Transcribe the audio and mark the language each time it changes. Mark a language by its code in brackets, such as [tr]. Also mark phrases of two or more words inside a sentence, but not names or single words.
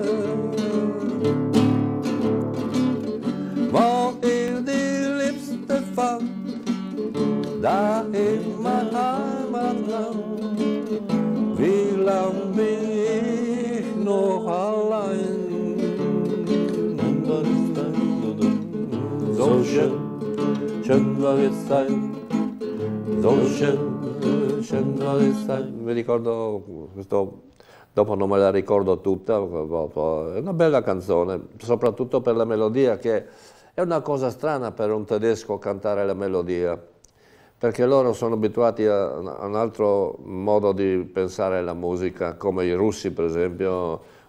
[de] Wo ich die Liebste fand, da in mein Heimatland, wie lang bin ich noch allein? So schön, schön war die Zeit, so schön, schön war die Zeit. [it] Mi ricordo questo, dopo non me la ricordo tutta, è una bella canzone, soprattutto per la melodia, che è una cosa strana per un tedesco cantare la melodia, perché loro sono abituati a un altro modo di pensare alla musica, come i russi per esempio.